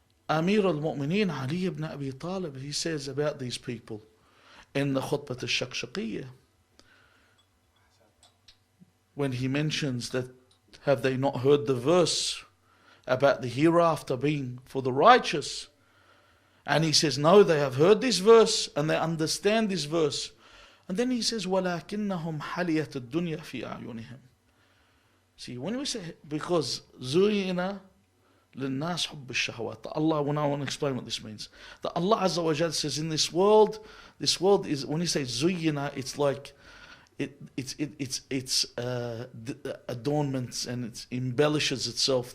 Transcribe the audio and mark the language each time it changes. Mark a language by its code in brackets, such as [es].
[en] Amir al-Mu'mineen Ali ibn Abi Talib, he says about these people in the Khutbah al-Shaqshaqiyya, when he mentions that, have they not heard the verse about the hereafter being for the righteous? And he says, no, they have heard this verse and they understand this verse. And then he says, [ar] وَلَكِنَّهُمْ حَلِيَةَ الدُّنْيَا فِي أَعْيُنِهِمْ. [en] See, when we say, because [ar] زُيِّنَ لِلنَّاسِ حُبُّ الشَّهَوَاتِ, [en] Allah, when I want to explain what this means, that Allah Azza wa Jal says in this world is, when he says زُيِّنَ, it's like, its adornments, and it embellishes itself.